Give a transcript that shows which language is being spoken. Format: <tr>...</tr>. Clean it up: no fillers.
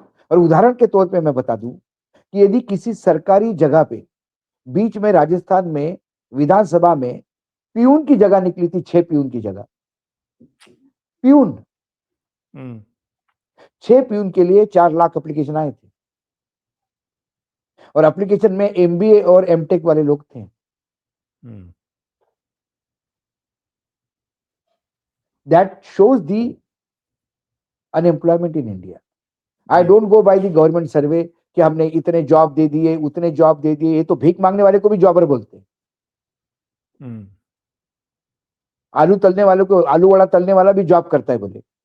<hi>और उदाहरण के तौर पे मैं बता दूं कि यदि किसी सरकारी जगह पे बीच में राजस्थान में विधानसभा में प्यून की जगह निकली थी, 6 प्यून की जगह, प्यून 6 प्यून के लिए 4 लाख एप्लीकेशन आए थे, और एप्लीकेशन में एमबीए और एमटेक वाले लोग थे।</hi> <en>That shows the unemployment in India. I don't go by the government survey</en> <hi>कि हमने इतने जॉब दे दिए, उतने जॉब दे दिए। ये तो भीख मांगने वाले को भी जॉबर बोलते हैं। आलू तलने वालों को, आलू वड़ा तलने वाला भी जॉब करता है बोले,</hi>